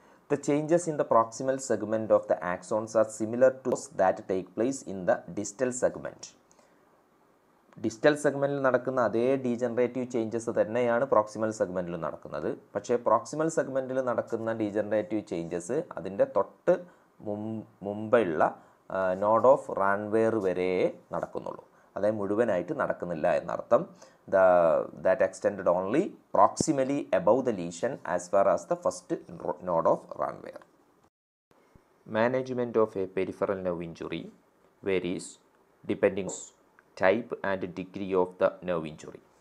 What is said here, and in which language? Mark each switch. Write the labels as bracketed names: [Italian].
[English] The changes in the proximal segment of the axons are similar to those that take place in the distal segment. [Malayalam] Distal സെഗ്മെൻറ്റിൽ നടക്കുന്ന അതേ degenerative changes തന്നെയാണ് proximal സെഗ്മെൻറ്റിൽ നടക്കുന്നത്. പക്ഷേ proximal സെഗ്മെൻറ്റിൽ നടക്കുന്ന degenerative changes അതിൻ്റെ തൊട്ട് മുമ്പുള്ള നോഡ് ഓഫ് റാൻവെയർ വരെ നടക്കുന്നുള്ളൂ. അതായത് മുഴുവനായിട്ട് നടക്കുന്നില്ല എന്നർത്ഥം. [English] That extended only proximally above the lesion as far as the first node of Ranvier. Management of a peripheral nerve injury varies depending on type and degree of the nerve injury.